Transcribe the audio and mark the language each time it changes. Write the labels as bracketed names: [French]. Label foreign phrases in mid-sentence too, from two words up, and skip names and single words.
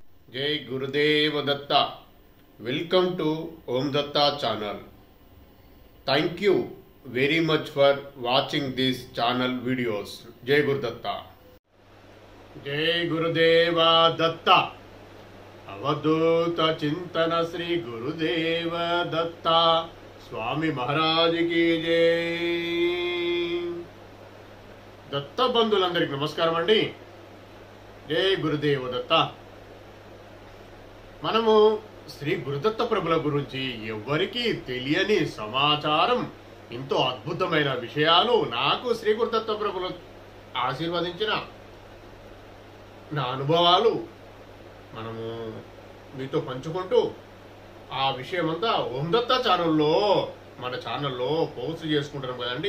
[Marathi] जय गुरुदेव दत्ता. [English] Welcome to Om Datta channel. Thank you very much for watching this channel videos. [Marathi] जय गुरुदत्ता. जय गुरुदेव दत्ता. [Hindi] अवधूत चिंतन श्री गुरुदेव दत्ता स्वामी महाराज की जय. [Telugu] दत्त बंधुలందరికీ నమస్కారం అండి. జై గురుదేవ దత్త. మనము శ్రీ గురుదత్త ప్రభుల గురించి ఎవరికి తెలియని సమాచారం, ఎంతో అద్భుతమైన విషయాలు నాకు శ్రీ గురుదత్త ప్రభులు ఆశీర్వదించిన నా అనుభవాలు మనము మీతో పంచుకుంటూ ఆ విషయమంతా ఓం దత్త ఛానల్లో మన ఛానల్లో పోస్ట్ చేసుకుంటున్నాం కదండి.